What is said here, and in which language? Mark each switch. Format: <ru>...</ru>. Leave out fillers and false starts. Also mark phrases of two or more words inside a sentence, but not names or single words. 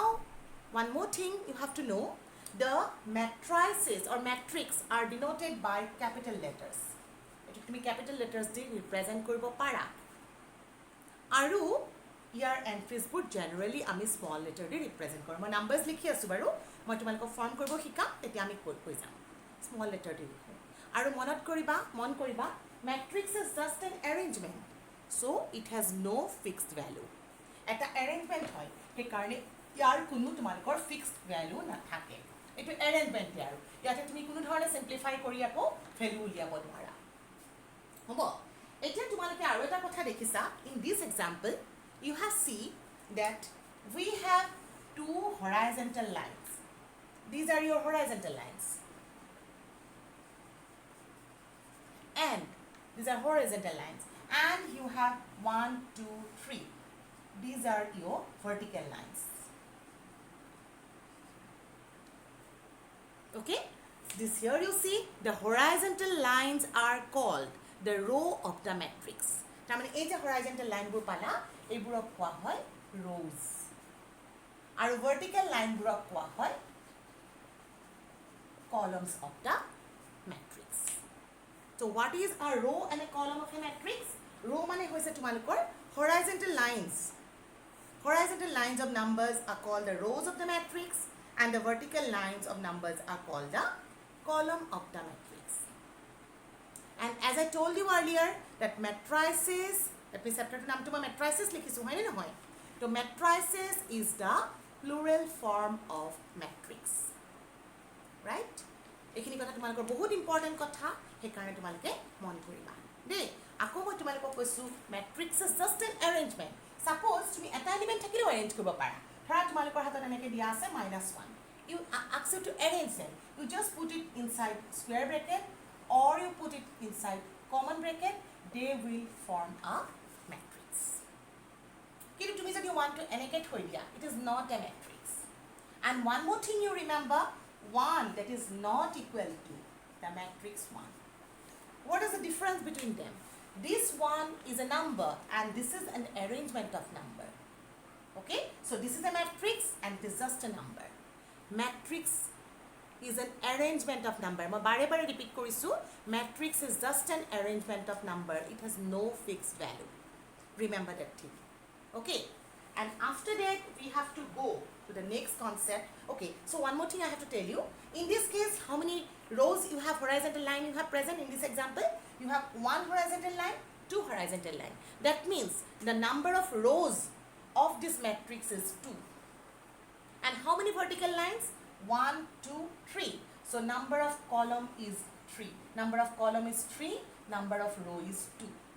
<en>one more thing you have to know the matrices or matrix are denoted by capital letters</en> <as>এটো তুমি capital letters দি represent কৰিব পাৰা আৰু ইয়াৰ এণ্ট্ৰিজবোৰ জেনেৰেলি আমি</as> <en>small letter</en> <as>দি ৰিপ্ৰেজেণ্ট কৰোঁ মই নাম্বাৰ্ছ লিখি আছোঁ বাৰু মই তোমালোকক ফৰ্ম কৰিব শিকাম তেতিয়া আমি কৈ যাম স্মল লেটাৰ দি লিখোঁ আৰু মন কৰিবা</as> <en>matrix is just an arrangement so it has no fixed value</en> <as>এটা এৰেঞ্জমেণ্ট হয় সেইকাৰণে ইয়াৰ কোনো তোমালোকৰ</as> <en>fixed value</en> <as>নাথাকে এইটো এৰেঞ্জমেণ্টে আৰু ইয়াতে তুমি কোনো ধৰণে চিম্প্লিফাই কৰি আকৌ ভেলু উলিয়াব নোৱাৰা হ'ব এতিয়া তোমালোকে আৰু এটা কথা দেখিছা</as> <en>in this example you have seen that we have two horizontal lines. These are your horizontal lines. And these are horizontal lines. And you have 1, 2, 3. These are your vertical lines. Okay? This here you see the horizontal lines are called the row of the matrix.</en> <as>তাৰমানে এই যে horizontal লাইনবোৰ পালা এইবোৰক কোৱা হয় rows আৰু vertical লাইনবোৰক কোৱা হয়</as> <en>columns of the matrix. So what is a row and a column of a matrix?</en> <as>Row মানে হৈছে তোমালোকৰ</as> <en>horizontal lines. Horizontal lines of numbers are called the rows of the matrix and the vertical lines of numbers are called the column of the matrix. And as I told you earlier that matrices let me separate</en> <as>নাম তোমাৰ matrices লিখিছোঁ হয়নে নহয় তো</as> <en>matrices is the plural form of matrix right</en> <as>এইখিনি কথা তোমালোকৰ বহুত ইম্পৰ্টেণ্ট কথা সেইকাৰণে তোমালোকে মন কৰিবা দেই আকৌ মই তোমালোকক কৈছোঁ</as> <en>matrix is just an arrangement suppose</en> <as>তুমি এটা এলিমেণ্ট থাকিলেও এৰেঞ্জ কৰিব পাৰা ধৰা তোমালোকৰ হাতত এনেকৈ দিয়া আছে -1 you</as> <en>ask you to arrange them you just put it inside square bracket or you put it inside common bracket they will form a matrix</en> <as>কিন্তু তুমি যদি 1 to এনেকৈ থৈ দিয়া</as> <en>it is not a matrix and one more thing you remember 1 that is not equal to the matrix 1 what is the difference between them this one is a number and this is an arrangement of number okay so this is a matrix and it is just a number matrix is an arrangement of number</en> <as>মই বাৰে বাৰে ৰিপিট কৰিছোঁ</as> <en>matrix is just an arrangement of number it has no fixed value remember that thing okay and after that we have to go to the next concept okay so one more thing I have to tell you in this case how many rows you have horizontal line you have present in this example you have 1 horizontal line 2 horizontal line that means the number of rows of this matrix is 2 and how many vertical lines 1 2 3 so number of column is 3 number of column is 3 number of row is 2</en>